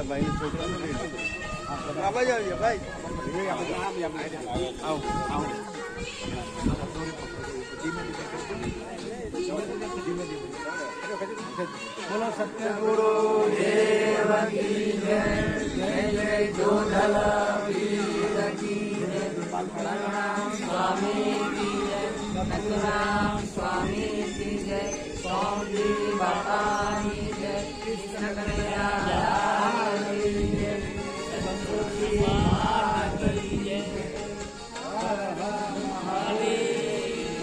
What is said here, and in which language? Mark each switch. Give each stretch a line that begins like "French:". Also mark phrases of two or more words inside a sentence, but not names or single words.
Gujarati: ભાઈ ને છોકરાને લઈ આવાજ આવી ભાઈ આવો આવો
Hindi: बोलो सत्यगुरु देव की जय जय जय जोधला वीर की स्वामी की जय सतनाम स्वामी की जय स्वामी बाबा की जय कृष्ण कन्हैया की जय सरस्वती माता की जय हर हर महादेव